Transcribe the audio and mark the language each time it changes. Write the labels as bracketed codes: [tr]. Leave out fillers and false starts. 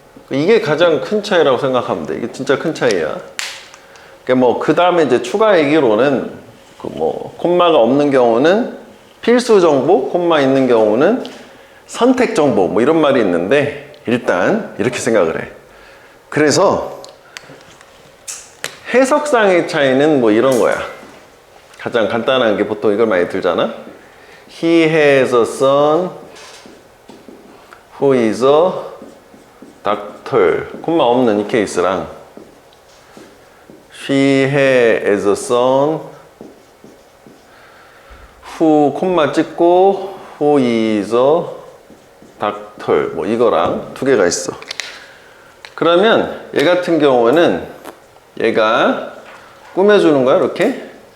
[ko] 이게 가장 큰 차이라고 생각하면 돼. 이게 진짜 큰 차이야. 뭐 그 다음에 이제 추가 얘기로는 그 뭐 콤마가 없는 경우는 필수 정보, 콤마 있는 경우는 선택 정보 뭐 이런 말이 있는데 일단 이렇게 생각을 해. 그래서 해석상의 차이는 뭐 이런 거야. 가장 간단한 게 보통 이걸 많이 들잖아. [en] He has a son who is a doctor. [ko] 콤마 없는 이 케이스랑 She has a son who 콤마 찍고 who is a doctor 뭐 이거랑 두 개가 있어. 그러면 얘 같은 경우는 얘가 꾸며주는 거야 이렇게.